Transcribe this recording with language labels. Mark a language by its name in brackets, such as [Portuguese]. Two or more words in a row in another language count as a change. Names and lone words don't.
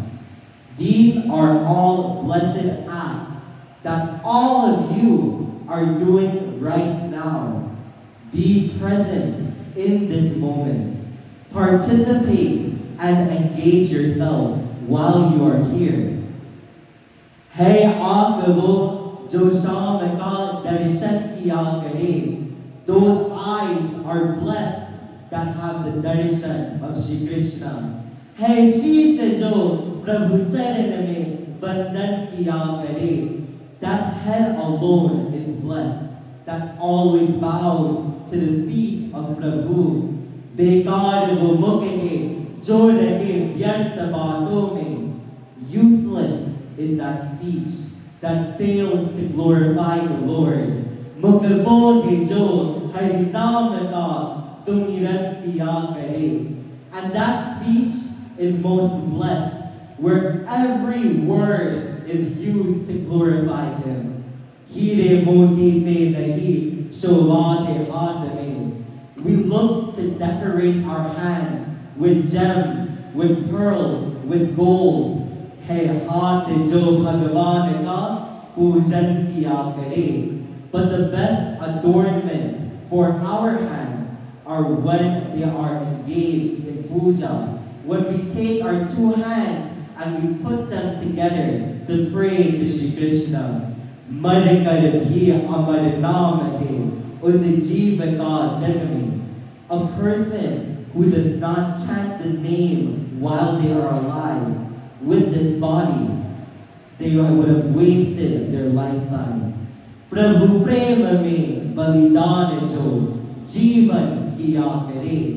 [English] These are all blessed acts that all of you are doing right now. Be present in this moment. Participate and engage yourself while you are here. [Hindi] हे आँखवो जो श्याम का दर्शन किया करे. [English] Those eyes are blessed that have the darshan of Shri Krishna. [Hindi] हे शीश जो प्रभु चरण में वंदन किया करे. [English] That head alone is blessed, that always bows to the feet of Prabhu. [Hindi] बेकार वो मुख है, जो रहे व्यर्थ बातों में. [English] Useless is that speech that fails to glorify the Lord. [Hindi] मुख वो है जो हरि नाम का सुमिरन किया करे. [English] And that speech is most blessed, where every word is used to glorify Him. [Hindi] हीरे मोती से नहीं, शोभा हाथ में. [English] We look to decorate our hands with gems, with pearls, with gold. [Hindi] है हाथ जो भगवान का पूजन किया करे. [English] But the best adornment for our hands are when they are engaged in puja. When we take our two hands and we put them together to pray to Shri Krishna. [Hindi] मर कर भी अमर नाम है, उस जीव का जन्मी. [English] A person who does not chant the name while they are alive with this body, they would have wasted their lifetime. [Hindi] प्रभु प्रेम में बलिदान जो जीवन किया करे.